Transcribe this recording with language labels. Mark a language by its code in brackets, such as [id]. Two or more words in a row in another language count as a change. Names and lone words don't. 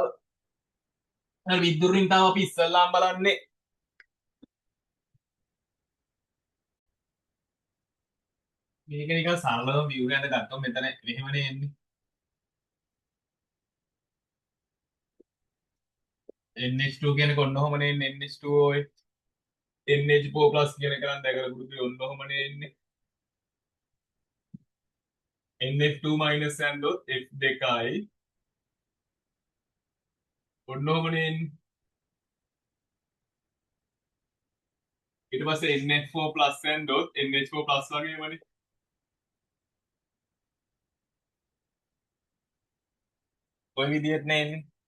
[si] හරි විද්‍යුත් ඍණතාව අපි ඉස්සල්ලාම බලන්නේ මේක නිකන් සරලව view එකකට ගත්තොත් මෙතන මෙහෙමනේ එන්නේ. NH2 කියන්නේ ඔන්න ඔහමනේ එන්නේ NH2OH NH4 plus කියන එක නම් දැකලා පුරුදු ඔන්න ඔහමනේ එන්නේ. NF2 minus ඇන්දොත් F2යි ඔන්න ඔහමනේ එන්නේ. ඊට පස්සේ NH4 plus ඇන්දොත් NH4 plus වගේමනේ. ඔය විදිහට නේ එන්නේ.